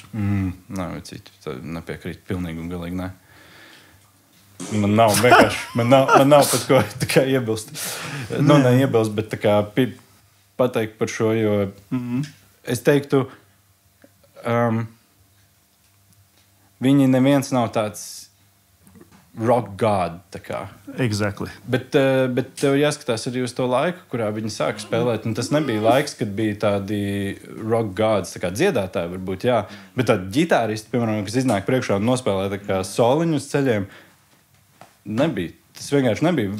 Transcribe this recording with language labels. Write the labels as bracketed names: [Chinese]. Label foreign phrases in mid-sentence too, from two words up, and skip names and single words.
[Latvian] Nē, citu nepiekrīt pilnīgi un galīgi nē. Man nav vienkārši, man nav pat ko iebilst. Neiebilst, bet pateikt par šo, jo es teiktu, viņi neviens nav tāds [English] rock god. Exactly. [Latvian] Bet tev jāskatās arī uz to laiku, kurā viņi sāka spēlēt. Un tas nebija laiks, kad bija tādi [English] rock gods, [Latvian] dziedātāji varbūt, jā. Bet tādi ģitāristi, piemēram, kas iznāk priekšā un nospēlē soliņu uz ceļiem, nebija. Tas vienkārši nebija.